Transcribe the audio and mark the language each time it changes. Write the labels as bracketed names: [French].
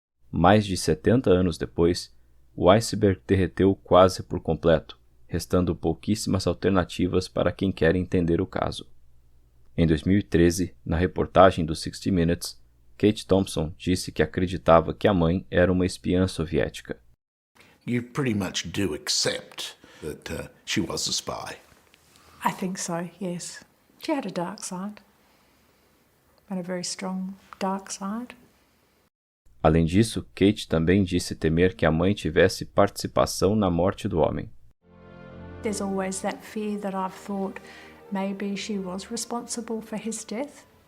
[Portuguese] Mais de 70 anos depois, o iceberg derreteu quase por completo, restando pouquíssimas alternativas para quem quer entender o caso. Em 2013, na reportagem do 60 Minutes, Kate Thompson disse que acreditava que a mãe era uma espiã soviética. [English] You pretty much do accept that she was a spy. I think so, yes. She had a dark side. And a very strong dark side. [Portuguese] Além disso, Kate também disse temer que a mãe tivesse participação na morte do homem. [English] There's always that fear that I've thought maybe she was responsible for his death.